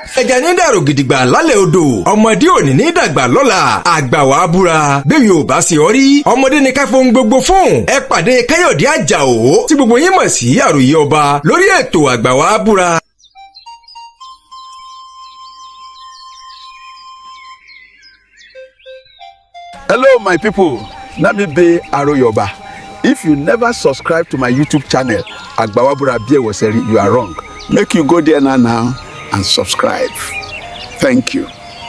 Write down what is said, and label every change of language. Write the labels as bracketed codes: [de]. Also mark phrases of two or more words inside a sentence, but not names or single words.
[yo] ẹja ní dàrú gidigba lálẹ́ odò ọmọdé òní ní dàgbà lọ́la àgbà wàá búra bẹ́ẹ̀ yóò bá ṣe ọ rí ọmọdé ní ká fohùn gbogbo fún ẹ pàdé Káyọ̀dé Àjàó tí gbogbo yín mọ̀ sí àròyé ọba lórí ètò àgbà wàá búra. [en] Hello, my people. Let me be Aroyoba. If you never subscribe to my YouTube channel, Agbawabura Biewoseri, you are wrong. Make you go there now and subscribe. Thank you.